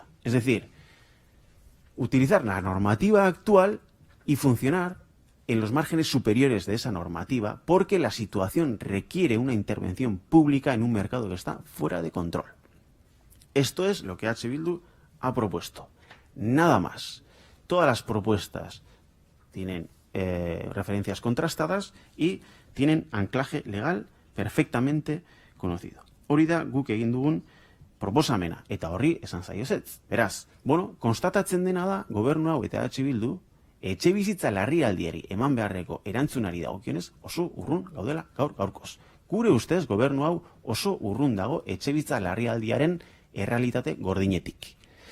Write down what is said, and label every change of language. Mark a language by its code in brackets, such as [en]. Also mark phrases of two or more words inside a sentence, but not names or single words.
[es] Es decir, utilizar la normativa actual y funcionar en los márgenes superiores de esa normativa, porque la situación requiere una intervención pública en un mercado que está fuera de control. Esto es lo que EH Bildu ha propuesto. Nada más. Todas las propuestas tienen referencias contrastadas y tienen anclaje legal perfectamente conocido. [eu] Hori da guk egin dugun proposamena, eta horri esan zaio ezetz. Beraz, konstatatzen dena da, gobernu hau eta EH Bildu, etxebizitza larrialdiari eman beharreko erantzunari dagokionez oso urrun gaudela gaurkoz. Gure ustez, gobernu hau oso urrun dago etxebizitza larrialdiaren errealitate gordinetik.